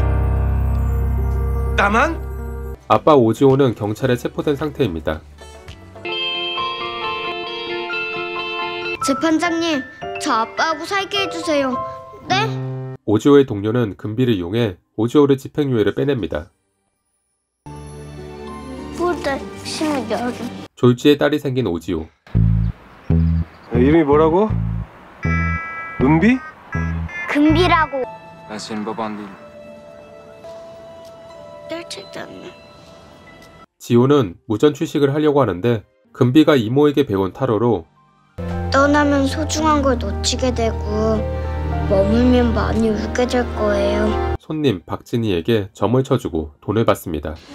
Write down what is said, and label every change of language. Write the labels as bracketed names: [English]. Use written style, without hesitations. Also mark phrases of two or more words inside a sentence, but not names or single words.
[Korean] 나만? 아빠 오지호는 경찰에 체포된 상태입니다. 재판장님, 저 아빠하고 살게 해주세요. 네? 오지호의 동료는 금비를 이용해 오지호를 집행유예를 빼냅니다. [Turkish] burada şimdi gördüm. [Korean] 졸지의 딸이 생긴 오지호. 이름이 뭐라고? 은비? 금비라고. [Turkish] Ben senin baban değilim. gerçekten mi? [Korean] 지호는 무전 취식을 하려고 하는데 금비가 이모에게 배운 타로로 떠나면 소중한 걸 놓치게 되고 머물면 많이 울게 될 거예요. 손님 박진희에게 점을 쳐주고 돈을 받습니다.